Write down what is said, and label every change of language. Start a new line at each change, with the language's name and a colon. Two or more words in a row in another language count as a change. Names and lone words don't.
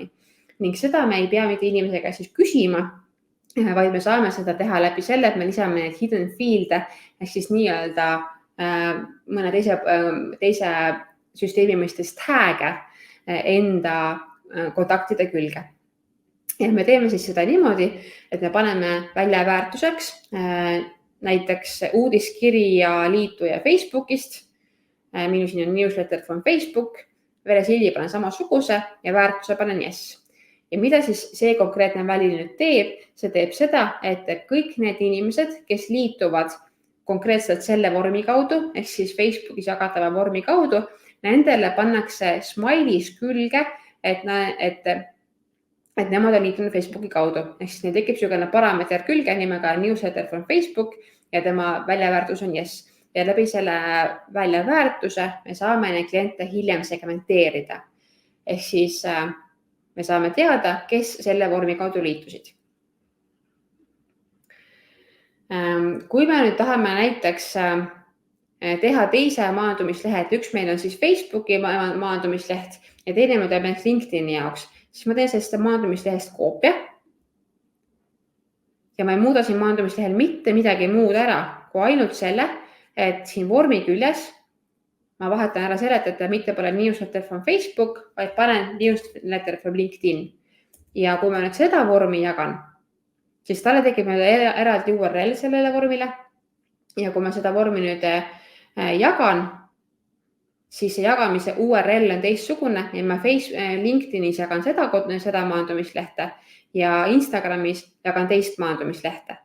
Estonian: Ning seda me ei pea mitte inimesega siis küsima, vaid me saame seda teha läbi selle, et me lisame need
English: hidden field'e
Estonian: ehk siis nii-öelda mõne teise süsteemi mõistes tag'e enda kontaktide külge. Ja me teeme siis seda niimoodi, et me paneme välja väärtuseks näiteks uudiskiri ja liituja Facebookist. Minu siin on
English: newsletter from Facebook,
Estonian: veel sildi panen samasuguse ja väärtuse panen yes. Ja mida siis see konkreetne väli nüüd teeb? See teeb seda, et kõik need inimesed, kes liituvad konkreetselt selle vormi kaudu, ehk siis Facebookis jagatava vormi kaudu, nendele pannakse Smile'is külge, et nemad on liitunud Facebooki kaudu. Ehk siis neil tekib selline parameeter külge nimega
English: newsletter from Facebook
Estonian: ja tema väljaväärtus on yes. Ja läbi selle väljaväärtuse me saame neid kliente hiljem segmenteerida. Ehk siis me saame teada, kes selle vormi kaudu liitusid. Kui me nüüd tahame näiteks teha teise maandumislehe, et üks meil on siis Facebooki maandumisleht ja teine me teeme LinkedIni jaoks, siis ma teen sellest maandumislehest koopia. Ja ma ei muuda siin maandumislehel mitte midagi muud ära, kui ainult selle, et siin vormi küljes ma vahetan ära selle, et mitte pole
English: newsletter from Facebook,
Estonian: vaid panen
English: newsletter from LinkedIn.
Estonian: Ja kui ma nüüd seda vormi jagan, siis talle tekib eraldi URL sellele vormile. Ja kui ma seda vormi nüüd jagan, siis see jagamise URL on teistsugune ja ma LinkedInis jagan seda maandumislehte ja Instagramis jagan teist maandumislehte.